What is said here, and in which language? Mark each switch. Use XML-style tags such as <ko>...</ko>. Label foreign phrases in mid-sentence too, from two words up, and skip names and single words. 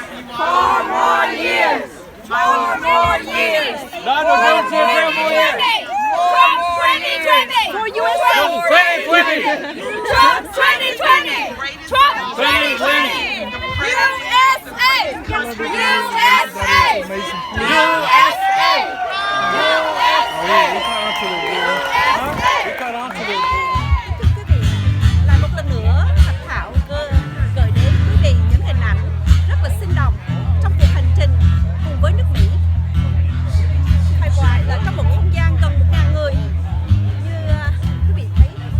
<en>Four more years. Four more years. Donald Trump for 4 more years. Trump 2020. For USA. 2020. Trump 2020. Trump 2020. USA. USA. USA.</en> <vi>Thưa quý vị, lại một lần nữa Thành Thảo gửi đến quý vị những hình ảnh rất là sinh động trong cuộc hành trình cùng với nước Mỹ. Hay gọi là trong một không gian gần 1.000 người như quý vị thấy.</vi>